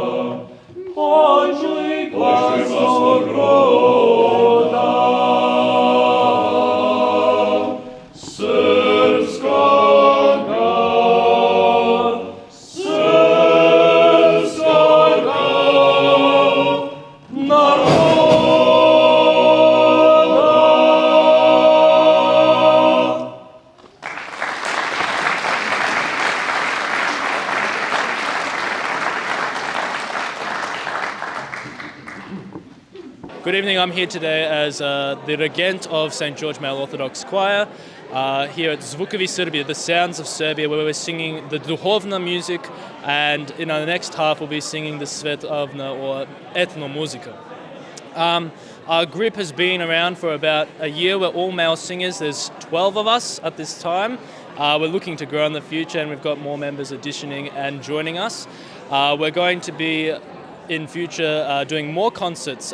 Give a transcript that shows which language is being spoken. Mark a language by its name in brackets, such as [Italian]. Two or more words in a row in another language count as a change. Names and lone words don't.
[Serbian] Počuj glas svog roda, srpskoga naroda. [English] Good evening, I'm here today as the regent of St. George Male Orthodox Choir here at Zvukovi Serbia, the sounds of Serbia, where we're singing the duhovne music, and in our next half we'll be singing the svetovne or [Serbian] etno muzike. [English] Our group has been around for about a year. We're all male singers. There's 12 of us at this time. We're looking to grow in the future, and we've got more members auditioning and joining us. We're going to be in future doing more concerts.